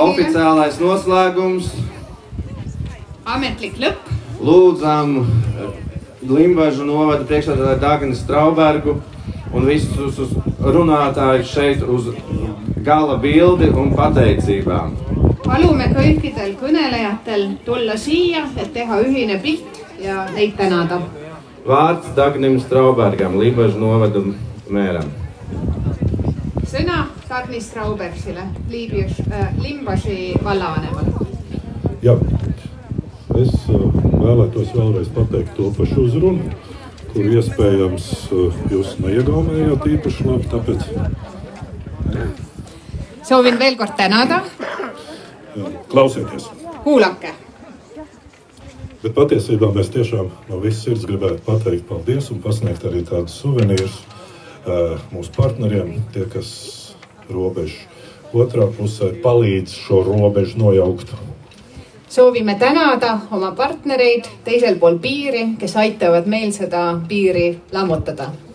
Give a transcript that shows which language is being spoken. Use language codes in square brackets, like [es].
[lv] oficiālais noslēgums. [et] Ametlik lõpp. [lv] lūdzam Limbažu novada priekšsēdētāju Dagni Straubergu un visus runātājus šeit uz gala bildi un pateicībām. [et] Palume kõikidel kõnelejatel tulla siia, et teha ühine pilt ja neid tänada. [lv] Vārds Dagnim Straubergam, Limbažu novada mēram. [et] Sõna Dagni Straubergsile, Limbaži vallavanemale. [lv] Jā, es vēlētos vēlreiz pateikt to pašu uzrunu, kur iespējams jūs neiegaumējāt īpaši labi, tāpēc... [et] Soovin veel kord tänada. [lv] Klausieties. [et] Kuulake. [lv] Bet patiesībā mēs tiešām no visas sirds gribētu pateikt paldies un pasniegt arī tādus suvenīrus mūsu partneriem, tie, kas robežu otrā pusē palīdz šo robežu nojaukt. [et] Soovime tänada oma partnereid teisel pool piiri, kes aitavad meil seda piiri lammutada.